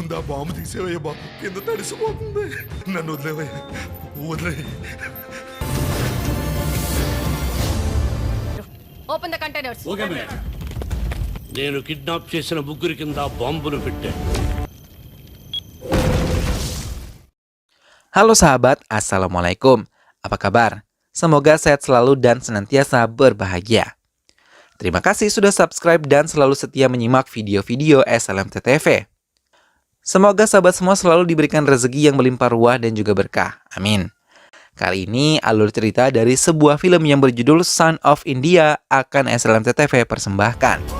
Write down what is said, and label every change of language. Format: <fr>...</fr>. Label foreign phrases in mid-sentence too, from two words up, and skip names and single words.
<te>ముందు ఆ బాంబు తీసేవయ్య బాబు, కింద తడిసిపోతుంది. నన్ను వదిలేవయ్య, వదిలే.</te> <en>Open the containers. Okay madam.</en> <te>నేను కిడ్నాప్ చేసిన ముగ్గురి కింద బాంబును పెట్టాను.</te> <id>Halo sahabat, Assalamualaikum. Apa kabar? Semoga sehat selalu dan senantiasa berbahagia. Terima kasih sudah subscribe dan selalu setia menyimak video-video SLMT TV. Semoga sahabat semua selalu diberikan rezeki yang melimpah ruah dan juga berkah. Amin. Kali ini alur cerita dari sebuah film yang berjudul Son of India akan SLMT TV persembahkan.</id>